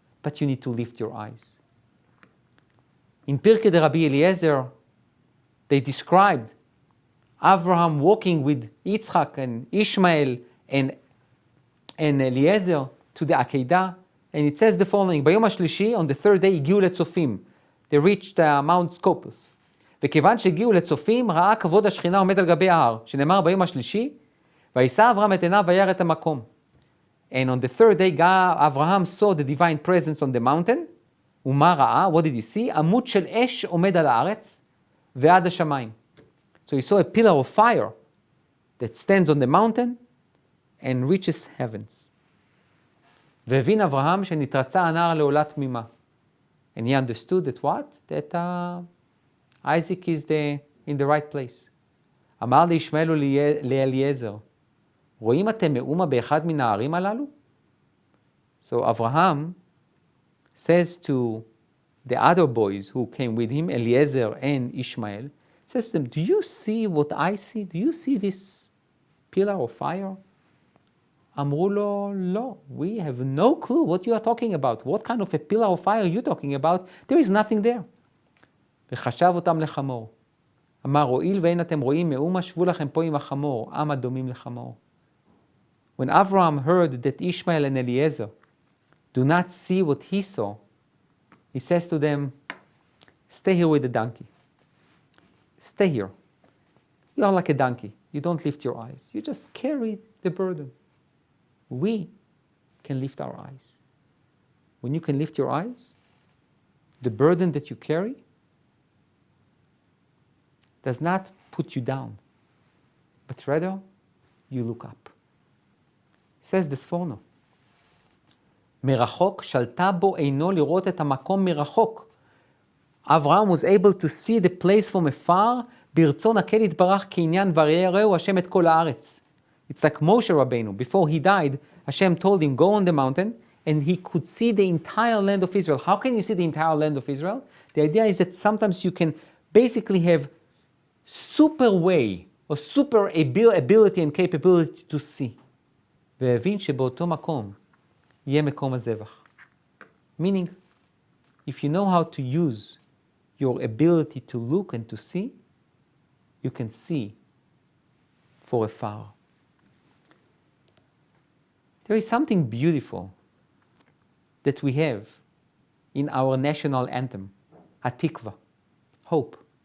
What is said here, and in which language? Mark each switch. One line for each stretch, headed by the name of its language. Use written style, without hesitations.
English: But you need to lift your eyes. In Pirkei de Rabbi Eliezer, they described Abraham walking with Yitzchak and Ishmael and Eliezer to the Akedah, and it says the following:
Hebrew: ביום השלישי,
English: on the third day,
Hebrew: הגיעו לצופים.
English: They reached Mount Scopus.
Hebrew: וכיוון שהגיעו לצופים, ראה כבוד השכינה עומד על גבי ההר, שנאמר ביום השלישי, וישא אברהם את עיניו וירא את המקום.
English: And on the third day, Abraham saw the divine presence on the mountain.
Hebrew: ומה ראה?
English: What did he see?
Hebrew: עמוד של אש עומד על הארץ ועד השמיים.
English: So he saw a pillar of fire that stands on the mountain and reaches heavens.
Hebrew: והבין אברהם שנתרצה הנער לעולה תמימה.
English: And he understood that what? That Isaac is in the right place.
Hebrew: אמר לישמעאל ולאליעזר, רואים אתם מאומה באחד מן הערים הללו?
English: So Abraham says to the other boys who came with him, Eliezer and Ishmael, says to them, do you see what I see? Do you see this pillar of fire?
Hebrew: אמרו לו, לא,
English: we have no clue what you are talking about. What kind of a pillar of fire are you talking about? There is nothing there.
Hebrew: וחשב אותם לחמור. אמר, הואיל ואין אתם רואים מאומה, שבו לכם פה עם החמור, עם הדומים לחמור.
English: When Abraham heard that Ishmael and Eliezer do not see what he saw, he says to them, stay here with the donkey. Stay here. You are like a donkey. You don't lift your eyes. You just carry the burden. We can lift our eyes. When you can lift your eyes, the burden that you carry does not put you down, but rather you look up. It says this פורנו.
Hebrew: מרחוק שלטה בו עינו לראות את המקום מרחוק.
English: Abraham was able to see the place from afar,
Hebrew: ברצון הקל יתברך כעניין ויראהו השם את כל הארץ.
English: It's like Moshe Rabbeinu. Before he died, Hashem told him, go on the mountain, and he could see the entire land of Israel. How can you see the entire land of Israel? The idea is that sometimes you can basically have super way or super ability and capability to see.
Hebrew: והבין שבאותו מקום יהיה מקום הזבח.
English: Meaning, if you know how to use your ability to look and to see, you can see for afar. There is something beautiful that we have in our national anthem, Hatikva, hope.